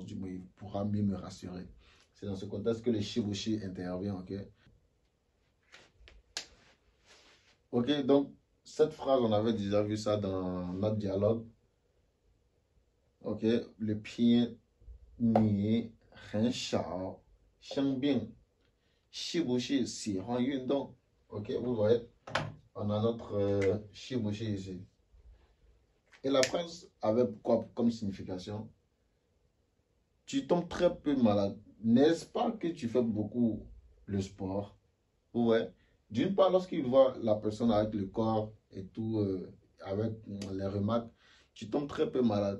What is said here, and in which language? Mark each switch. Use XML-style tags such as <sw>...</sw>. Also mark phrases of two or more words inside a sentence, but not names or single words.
<fr>Du moins, il pourra mieux me rassurer. C'est dans ce contexte que le shibushi intervient, ok? Ok, donc, cette phrase, on avait déjà vu ça dans notre dialogue. Ok, le pied ni</fr> <zh>很少生病，是不是喜欢运动</zh> <fr>Ok, vous voyez, on a notre shibushi ici. Et la phrase avait quoi comme signification? Tu tombes très peu malade. N'est-ce pas que tu fais beaucoup le sport? Ouais. D'une part, lorsqu'il voit la personne avec le corps et tout, avec les remarques, tu tombes très peu malade.</fr>